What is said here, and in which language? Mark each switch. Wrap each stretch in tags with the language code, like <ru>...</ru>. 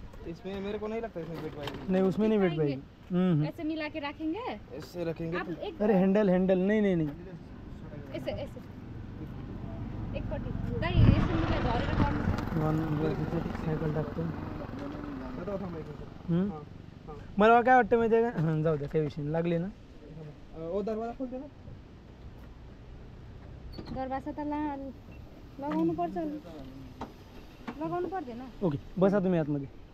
<hi>इसमें मेरे को नहीं लगता इसमें बैठ पाएगी. नहीं उसमें नहीं बैठ पाएगी. ऐसे मिला के रखेंगे. ऐसे रखेंगे. आप एक अरे हैंडल हैंडल नहीं नहीं नहीं ऐसे ऐसे</hi> <ne>एकपट्टि दाइ यसो मिला झरेर गर्नु.</ne> <mr>सायकल टाकतो.</mr> <hi>बताओ</hi> <mr>थांब एक मिनिट. हम्म. हाँ हाँ. मला काय वाटतं माहिती आहे का. हां जाऊ द्या काही विषय नाही. लागली ना.</mr> <hi>वो दरवाजा खोल दे ना.</hi> <ne>दरवाजा त लगाउनु पर्छ. लगाउनु पर्दैन.</ne> <mr>ओके बसा तुम्ही आतमध्ये.</mr>